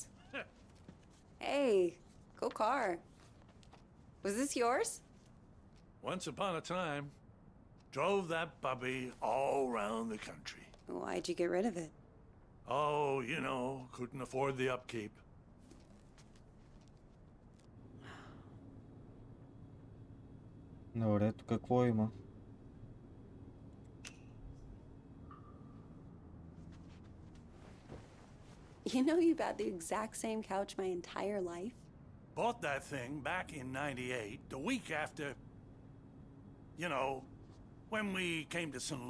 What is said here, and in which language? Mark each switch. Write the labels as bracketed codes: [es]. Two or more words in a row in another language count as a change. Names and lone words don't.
[en] Hey, cool car. Was this yours? Once upon a time, drove that puppy all around the country. Why'd you get rid of it? Oh, you know, couldn't afford the upkeep. [bg] Добре, тук какво има? [en] You know you've had the exact same couch my entire life? Bought that thing back in '98, the week after, you know, when we came to St.